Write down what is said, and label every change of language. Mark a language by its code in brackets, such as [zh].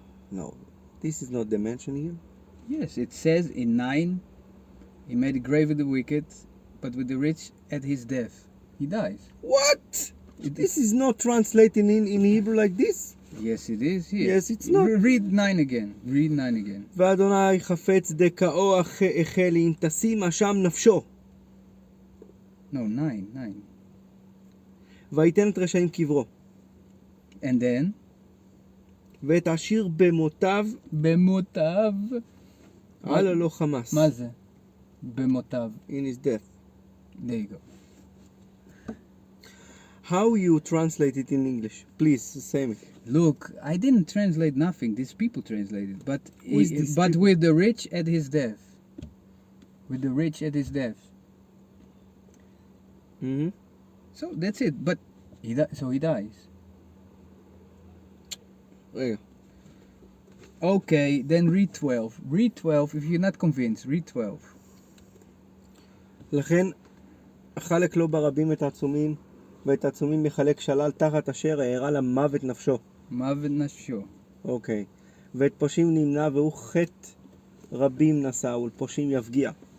[en] No, this is not the mention here. Yes, it says in 9, he made a grave with the wicked, but with the rich at his death. He dies. What? This is not translated in Hebrew like this? Yes, it is here. Yes, it's not. Read 9 again. [he] ואדוני חפץ דכאו החלי אם תשים אשם נפשו. No, 9. ויתן את רשעים קברו. [en] And then? [he] ואת עשיר במותיו. על לא חמס. מה זה? במותיו. [en] In his death. There you go. How you translate it in English? Please, say me. Look, I didn't translate nothing. These people translated. But people? with the rich at his death. With the rich at his death. Mm-hmm. So that's it. But he dies. Yeah. Okay, then read 12. Read 12 if you're not convinced. Read 12. [he] לכן חלק לו ברבים את העצומים ואת העצומים יחלק שלל תחת אשר הערה למוות נפשו. מוות נפשו. אוקיי. ואת פושעים נמנע והוא חטא רבים נשא ולפושעים יפגיע.